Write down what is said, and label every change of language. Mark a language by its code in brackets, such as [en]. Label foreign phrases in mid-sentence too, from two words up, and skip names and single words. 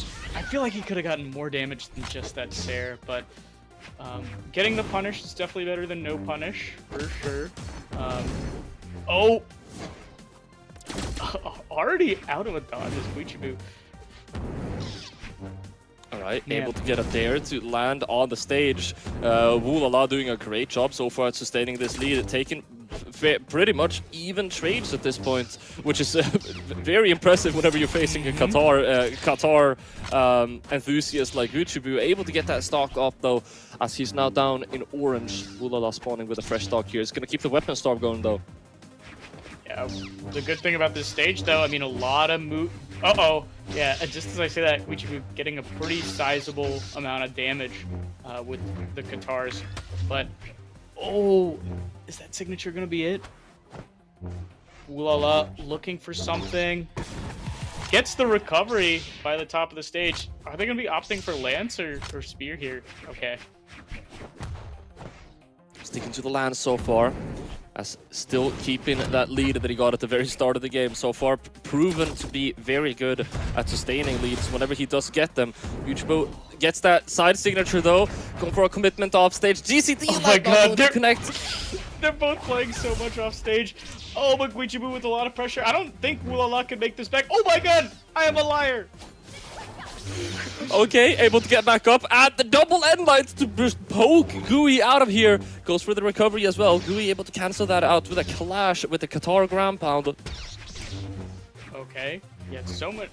[en] I feel like he could have gotten more damage than just that Sair, but getting the punish is definitely better than no punish, for sure. Already out of a dodge is Guichibu. Alright, able to get a dare to land on the stage. Woo la la doing a great job so far at sustaining this lead, taking pretty much even trades at this point, which is very impressive whenever you're facing a Qatar enthusiast like Guichibu. Able to get that stock up though, as he's now down in orange. Woo la la spawning with a fresh stock here. It's gonna keep the weapon storm going though. Yeah, the good thing about this stage though, I mean, a lot of move. Yeah, just as I say that, Guichibu getting a pretty sizable amount of damage with the Qatars. But, is that signature gonna be it? Woo la la looking for something. Gets the recovery by the top of the stage. Are they gonna be opting for Lance or Spear here? Okay. Sticking to the Lance so far. As still keeping that lead that he got at the very start of the game. So far, proven to be very good at sustaining leads whenever he does get them. Guichibu gets that side signature though. Going for a commitment off stage. GCT, oh my god, they're connect. They're both playing so much off stage. Oh, but Guichibu with a lot of pressure. I don't think Woo la la can make this back. Oh my god, I am a liar. Okay, able to get back up, and the double end lights to poke Gui out of here. Goes for the recovery as well. Gui able to cancel that out with a clash with the Qatar ground pound. Okay, yeah, so much.